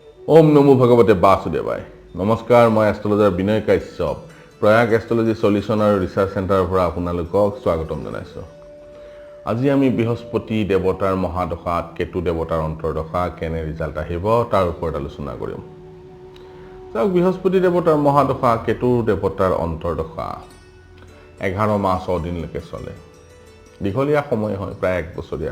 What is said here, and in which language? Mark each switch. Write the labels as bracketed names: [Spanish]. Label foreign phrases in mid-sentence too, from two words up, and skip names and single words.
[Hindi] ओम नमो भगवते वासुदेवाय नमस्कार मैं एस्ट्रोलजार विनय काश्यप प्रयाग एस्ट्रोलजी सल्यूशन और रिसार्च सेंटर पर [Assamese] আপোনালোকক স্বাগতম জনাইছোঁ। আজি আমি বৃহস্পতি দেৱতাৰ মহাদশাত কেতু দেৱতাৰ অন্তৰ্দশা কেনে ৰিজাল্ট আহিব তাৰ ওপৰত আলোচনা কৰিম। চাওক বৃহস্পতি দেৱতাৰ মহাদশা কেতু দেৱতাৰ অন্তৰ্দশা 11 মাহ 6 দিনলৈকে চলে। দীঘলীয়া সময় হয় প্ৰায় 1 বছৰীয়া।